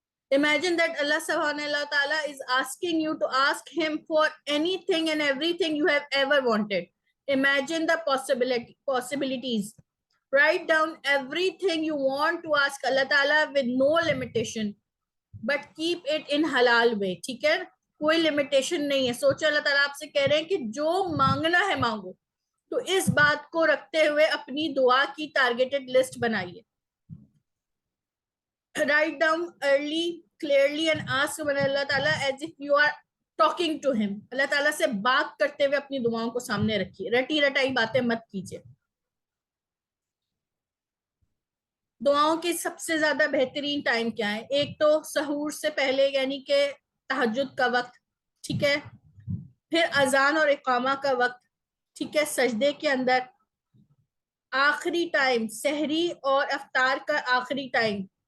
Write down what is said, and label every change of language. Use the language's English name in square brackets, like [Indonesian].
[English] Imagine that Allah subhanahu wa ta'ala is asking you to ask him for anything and everything you have ever wanted. Imagine the possibilities. Write down everything you want to ask Allah ta'ala with no limitation. But keep it in halal way. [Urdu] ٹھیک ہے، کوئی limitation نہیں ہے. سوچو اللہ تعالیٰ آپ سے کہہ رہے ہیں کہ جو مانگنا ہے مانگو. تو اس بات کو رکھتے ہوئے اپنی دعا کی ٹارگیٹڈ لسٹ بنائیے. [English] Write down early, clearly and ask Allah Ta'ala as if you are talking to him. [Urdu] اللہ تعالیٰ سے بات کرتے ہوئے اپنی دعاؤں کو سامنے رکھیے. رٹی رٹائی باتیں مت کیجیے. دعاؤں کی سب سے زیادہ بہترین ٹائم کیا ہے؟ ایک تو سحور سے پہلے یعنی کہ تہجد کا وقت، ٹھیک ہے، پھر اذان اور اقامہ کا وقت، ٹھیک ہے، سجدے کے اندر، آخری ٹائم سحری اور افطار کا آخری ٹائم.